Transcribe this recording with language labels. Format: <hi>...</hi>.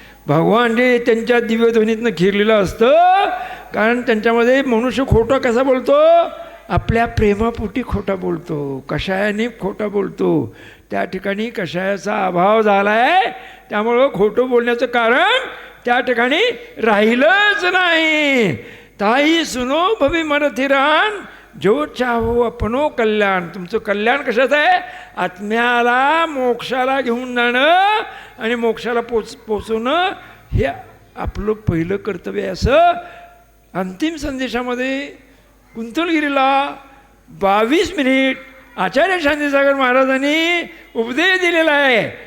<mr>भगवान जे त्यांच्या दिव्यध्वनीतनं खिरलेलं असतं, कारण त्यांच्यामध्ये मनुष्य खोटं कसा बोलतो? आपल्या प्रेमापोटी खोटा बोलतो, कषायाने खोटा बोलतो. त्या ठिकाणी कषायाचा अभाव झाला आहे, त्यामुळं खोटं बोलण्याचं कारण त्या ठिकाणी राहिलंच नाही.</mr> <hi>ताई सुनो भवी मनथिरान, जो चाहो अपनो कल्याण.</hi> <mr>तुमचं कल्याण कशाचं आहे? आत्म्याला मोक्षाला घेऊन जाणं आणि मोक्षाला पोचवणं हे आपलं पहिलं कर्तव्य आहे. असं अंतिम संदेशामध्ये कुंतलगिरीला 22 मिनिट आचार्य शांतीसागर महाराजांनी उपदेश दिलेला आहे.</mr>